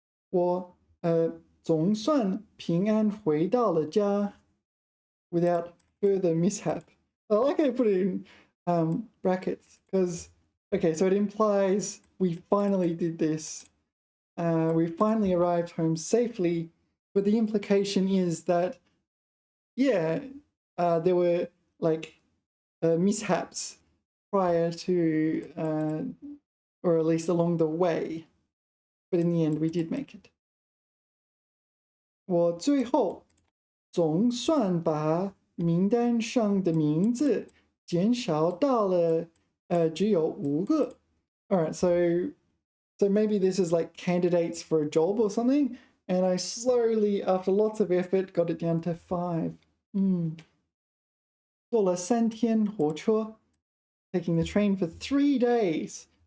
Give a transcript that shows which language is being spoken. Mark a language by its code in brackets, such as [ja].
[zh] 我总算平安回到了家 [en] without further mishap. I like I put it in brackets because, okay, so it implies we finally did this. We finally arrived home safely, but the implication is that, yeah, there were like mishaps prior to, or at least along the way. But in the end, we did make it. [zh] 我最后总算把名单上的名字减少到了只有5个. [en] All right, so maybe this is like candidates for a job or something, and I slowly, after lots of effort, got it down to 5. [zh] 坐了3天火车, [en] taking the train for 3 days.